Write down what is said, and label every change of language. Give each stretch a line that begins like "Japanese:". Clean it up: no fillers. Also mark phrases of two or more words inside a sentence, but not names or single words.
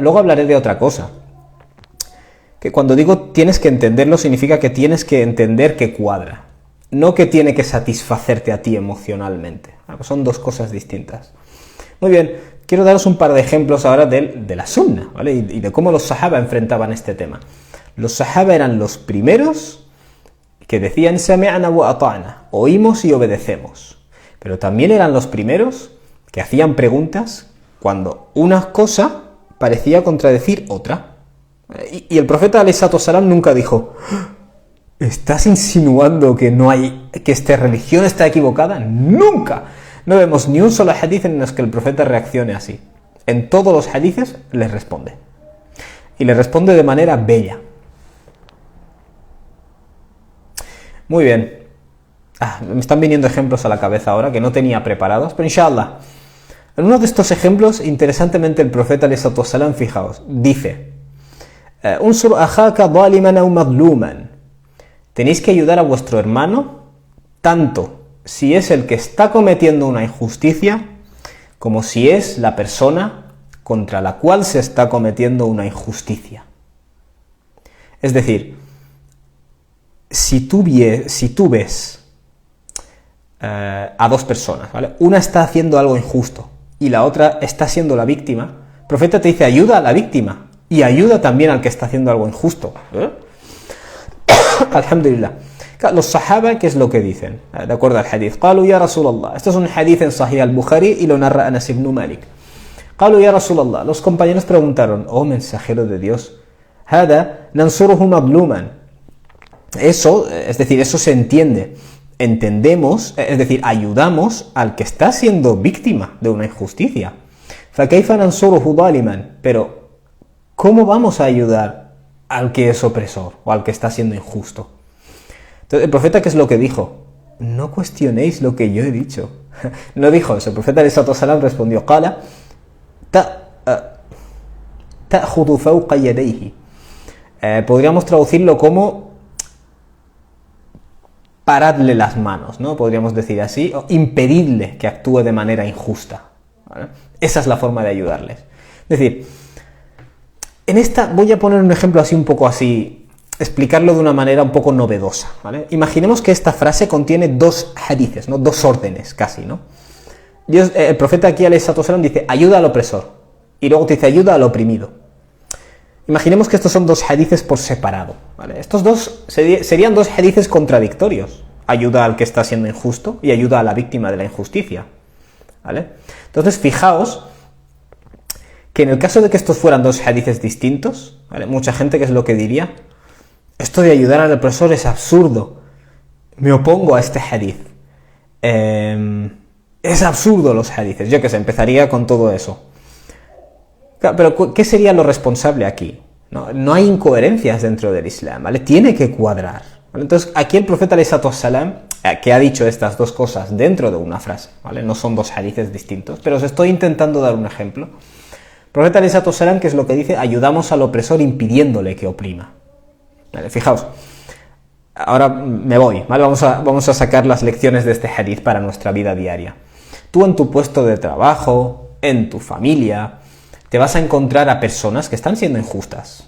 Spanish: Luego hablaré de otra cosa. Que cuando digo tienes que entenderlo, significa que tienes que entender que cuadra. No que tiene que satisfacerte a ti emocionalmente. Son dos cosas distintas. Muy bien, quiero daros un par de ejemplos ahora de la sunna, ¿vale? Y de cómo los sahaba enfrentaban este tema. Los sahaba eran los primeros que decían
Arabic: سمعنا وأطعنا,
Spanish: oímos y obedecemos. Pero también eran los primeros que hacían preguntas cuando una cosa parecía contradecir otra. Y el profeta
Arabic: عليه الصلاة والسلام
Spanish: nunca dijo, ¿estás insinuando que esta religión está equivocada? ¡Nunca! No vemos ni un solo hadith en el que el profeta reaccione así. En todos los hadiths les responde. Y les responde de manera bella. Muy bien. Me están viniendo ejemplos a la cabeza ahora que no tenía preparados, pero inshallah. En uno de estos ejemplos, interesantemente, el profeta
Arabic: عليه الصلاة والسلام,
Spanish: fijaos, dice,
Arabic: انصر أخاك ظالما أو مظلوما.
Spanish: Tenéis que ayudar a vuestro hermano, tanto si es el que está cometiendo una injusticia, como si es la persona contra la cual se está cometiendo una injusticia. Es decir, si tú ves a dos personas, ¿vale? Una está haciendo algo injusto y la otra está siendo la víctima, el profeta te dice ayuda a la víctima y ayuda también al que está haciendo algo injusto. Alhamdulillah. Los sahaba, ¿qué es lo que dicen? De acuerdo al hadith.
Arabic: قالوا يا رسول الله.
Spanish: Esto es un hadith en Sahih al-Bukhari y lo narra Anas ibn Malik.
Arabic: قالوا يا رسول الله.
Spanish: Los compañeros preguntaron, oh mensajero de Dios,
Arabic: هذا ننصره مظلوما.
Spanish: Eso, es decir, eso se entiende. Entendemos, es decir, ayudamos al que está siendo víctima de una injusticia.
Arabic: فكيف ننصره ظالما.
Spanish: Pero, ¿cómo vamos a ayudar al que es opresor o al que está siendo injusto? Entonces, el profeta, ¿qué es lo que dijo? No cuestionéis lo que yo he dicho. No dijo eso. El profeta
Arabic: عليه الصلاة والسلام
Spanish: respondió,
Arabic: قال تأخذ فوق يديه.
Spanish: Podríamos traducirlo como paradle las manos, ¿no? Podríamos decir así, o impedidle que actúe de manera injusta, ¿vale? Esa es la forma de ayudarles. Es decir, en esta voy a poner un ejemplo así un poco así, explicarlo de una manera un poco novedosa, ¿vale? Imaginemos que esta frase contiene dos hadiths, ¿no? Dos órdenes casi, ¿no? El profeta aquí
Arabic: عليه الصلاة والسلام
Spanish: dice ayuda al opresor y luego te dice ayuda al oprimido. Imaginemos que estos son dos hadiths por separado, ¿vale? Estos dos serían dos hadiths contradictorios. Ayuda al que está siendo injusto y ayuda a la víctima de la injusticia, ¿vale? Entonces fijaos que en el caso de que estos fueran dos hadiths distintos, ¿vale? Mucha gente, ¿qué es lo que diría? Esto de ayudar al opresor es absurdo. Me opongo a este hadith. Es absurdo los hadiths. Yo que sé, empezaría con todo eso. Claro, pero ¿qué sería lo responsable aquí? No hay incoherencias dentro del Islam, ¿vale? Tiene que cuadrar, ¿vale? Entonces, aquí el profeta
Arabic: عليه الصلاة والسلام,
Spanish: que ha dicho estas dos cosas dentro de una frase, ¿vale? No son dos hadiths distintos, pero os estoy intentando dar un ejemplo. El profeta
Arabic: عليه الصلاة والسلام,
Spanish: ¿qué es lo que dice? Ayudamos al opresor impidiéndole que oprima. Vale, fijaos, ahora me voy, ¿vale? Vamos a sacar las lecciones de este hadith para nuestra vida diaria. Tú en tu puesto de trabajo, en tu familia, te vas a encontrar a personas que están siendo injustas.